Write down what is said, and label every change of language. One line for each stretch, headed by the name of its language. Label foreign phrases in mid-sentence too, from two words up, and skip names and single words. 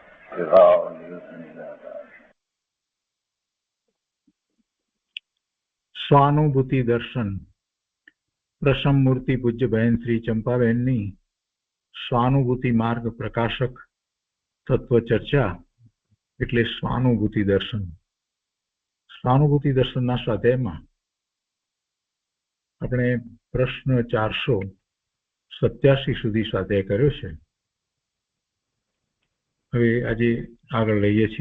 Gujarati: સ્વાનુભૂતિ દર્શન પ્રસમ મૂર્તિ પૂજ્ય બહન શ્રી ચંપાબેનની સ્વાનુભૂતિ માર્ગ પ્રકાશક તત્વ ચર્ચા એટલે સ્વાનુભૂતિ દર્શન. સ્વાનુભૂતિ દર્શનના સ્વાધ્યાયમાં આપણે પ્રશ્ન 487 સુધી સ્વાધ્યાય કર્યો છે. હવે આજે આગળ લઈએ છીએ.